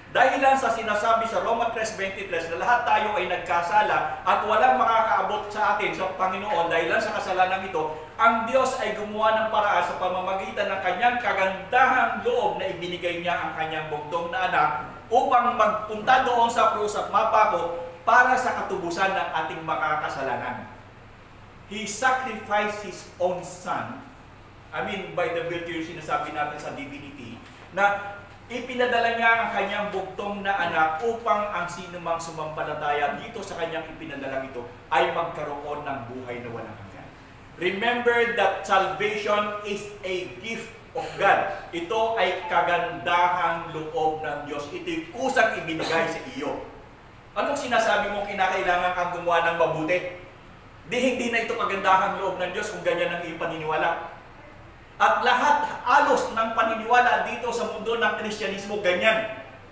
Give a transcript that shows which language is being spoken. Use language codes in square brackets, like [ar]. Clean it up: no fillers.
[tl] Dahilan sa sinasabi sa Roma 3:23 na lahat tayo ay nagkasala at walang makakaabot sa atin sa Panginoon dahilan sa kasalanan ito, ang Diyos ay gumawa ng paraan sa pamamagitan ng kanyang kagandahang loob na ibinigay niya ang kanyang bugtong na anak upang magpunta doon sa krus at mapako para sa katubusan ng ating makakasalanan. [en] He sacrificed His own Son. I mean, by the virtue [tl] sinasabi natin sa divinity, na ipinadala niya ang kanyang bugtong na anak upang ang sinumang sumampalataya dito sa kanyang ipinadala ito ay magkaroon ng buhay na walang hanggan. [en] Remember that salvation is a gift of God. [tl] Ito ay kagandahang loob ng Diyos. Ito'y kusang ibinigay sa iyo. Anong sinasabi mo kinakailangan kang gumawa ng mabuti? Hindi na ito kagandahang loob ng Diyos kung ganyan ang iyong paniniwala. At lahat alos ng paniniwala dito sa mundo ng Kristyanismo ganyan.